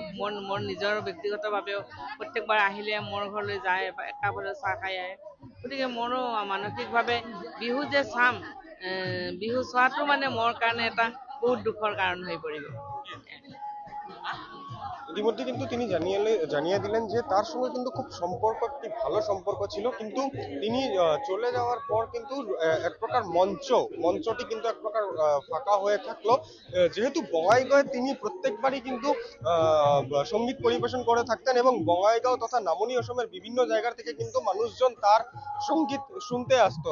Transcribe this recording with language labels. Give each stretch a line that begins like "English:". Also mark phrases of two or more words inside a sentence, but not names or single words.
Assamese: মোৰ নিজৰ ব্যক্তিগতভাৱেও প্ৰত্যেকবাৰ আহিলে মোৰ ঘৰলৈ যায়, একাপৰে চাহ খাই আহে। গতিকে মোৰো মানসিকভাৱে বিহু যে চাম, বিহু চোৱাটো মানে মোৰ কাৰণে এটা বহুত দুখৰ কাৰণ হৈ পৰিব।
Bangla: ইতিমধ্যে কিন্তু তিনি জানিয়ে দিলেন যে তার সঙ্গে কিন্তু খুব সম্পর্ক, একটি ভালো সম্পর্ক ছিল, কিন্তু তিনি চলে যাওয়ার পর কিন্তু এক প্রকার মঞ্চটি কিন্তু এক প্রকার ফাঁকা হয়ে থাকলো। যেহেতু বঙ্গাইগাঁওয়ে তিনি প্রত্যেকবারই কিন্তু সঙ্গীত পরিবেশন করে থাকতেন এবং বঙ্গাইগাঁও তথা নামনি অসমের বিভিন্ন জায়গা থেকে কিন্তু মানুষজন তার সঙ্গীত শুনতে আসতো।